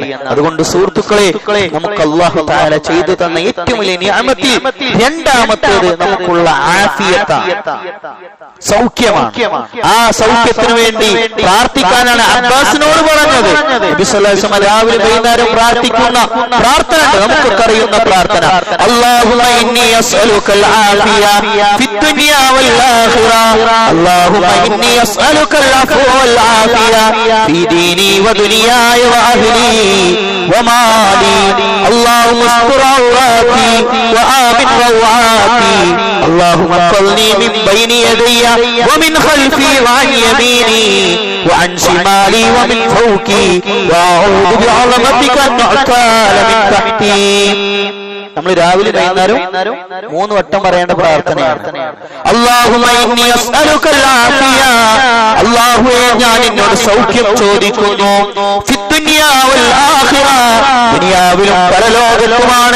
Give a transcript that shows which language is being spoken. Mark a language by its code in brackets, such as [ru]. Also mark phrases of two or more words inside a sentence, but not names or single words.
[ml] അതുകൊണ്ട് സുഹൃത്തുക്കളെ, നമുക്ക് [ar] الله تعالى [ml] ചെയ്തു തന്ന ഏറ്റവും വലിയ നിഅമത്തിൽ രണ്ടാമത്തേത് നമുക്കുള്ള ആഫിയത്താണ്, സൗഖ്യമാണ്. ആ സൗഖ്യത്തിന് വേണ്ടി പ്രാർത്ഥിക്കാനാണ് അബ്ബാസിനോട് പറഞ്ഞത്. നബി [ar] صلى الله عليه وسلم [ml] രാവിലെ വൈകുന്നേരം പ്രാർത്ഥിക്കുന്ന പ്രാർത്ഥന ഉണ്ട്, നമുക്കൊക്കെ അറിയുന്ന പ്രാർത്ഥന. [ar] اللهم إني أسألك العافية في الدنيا والآخرة اللهم إني أسألك العفو والعافية في ديني ودنياي وأهلي ومالي اللهم استر عوراتي وآمن روعاتي اللهم احفظني من بين يدي ومن خلفي وعن يميني وعن شمالي ومن فوقي وأعوذ بعظمتك أن أغتال من تحتي. [ml] നമ്മൾ രാവിലെ വൈകുന്നേരം 3 വട്ടം പറയേണ്ട പ്രാർത്ഥനയാണ്. [ar] اللهم إني أسألك العافية, [ml] അല്ലാഹുവേ ഞാൻ നിന്നോട് സൗഖ്യം ചോദിക്കുന്നു. [ar] في الدنيا والآخرة, [ml] ദുനിയാവിലും പരലോകത്തുമാണ്.